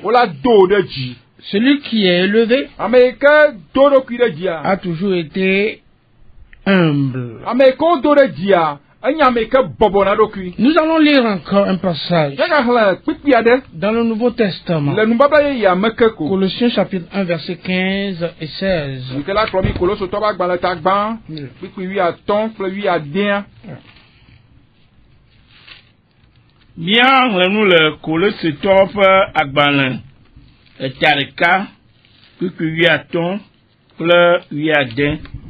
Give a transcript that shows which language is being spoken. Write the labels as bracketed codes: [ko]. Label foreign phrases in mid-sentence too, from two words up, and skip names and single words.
[fr] Celui qui est élevé a toujours été humble. Nous allons lire encore un passage dans le Nouveau Testament. Colossiens chapitre 1 verset 15 et 16. [ee] Miahlẽnu le Kolositɔwo ƒe agbalẽ etareka kpikpi 15 kple 16.